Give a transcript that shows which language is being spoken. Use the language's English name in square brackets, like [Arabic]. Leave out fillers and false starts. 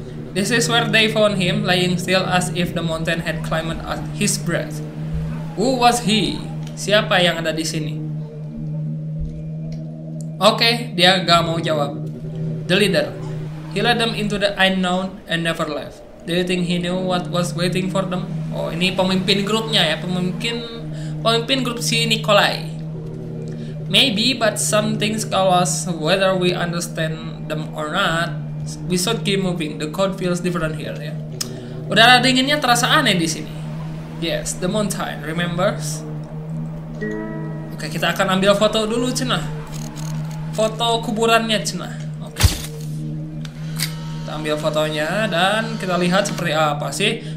[English] This is where they found him, lying still as if the mountain had climbed at his breath. Who was he? [Indonesian] Siapa yang ada di sini? Oke, dia gak mau jawab. [English] The leader. He led them into the unknown and never left. Do you think he knew what was waiting for them? [Indonesian] Oh, ini pemimpin grupnya ya, pemimpin grup si Nikolai. [English] Maybe, but some things tell us whether we understand them or not. We should keep moving. The code feels different here ya. [Indonesian] Udara dinginnya terasa aneh di sini. [English] Yes, the mountain. Remembers? [Indonesian] Oke, kita akan ambil foto dulu cenah. Foto kuburannya cenah. Oke. Kita ambil fotonya dan kita lihat seperti apa sih.